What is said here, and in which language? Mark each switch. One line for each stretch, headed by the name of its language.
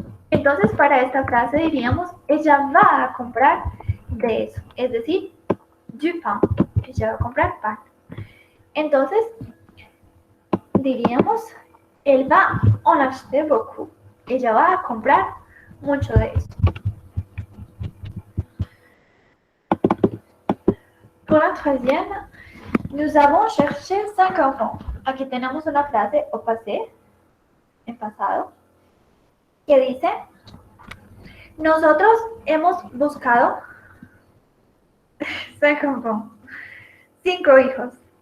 Spanish: Entonces, para esta frase diríamos, ella va a comprar de eso, es decir,
French: du pain,
Spanish: ella va a comprar pan. Entonces, diríamos,
French: elle va en acheter beaucoup,
Spanish: ella va a comprar mucho de eso.
French: Pour la troisième, nous avons cherché 5 enfants.
Spanish: Aquí tenemos una frase au passé, en pasado, que dice, nosotros hemos buscado 5 enfants, 5 hijos.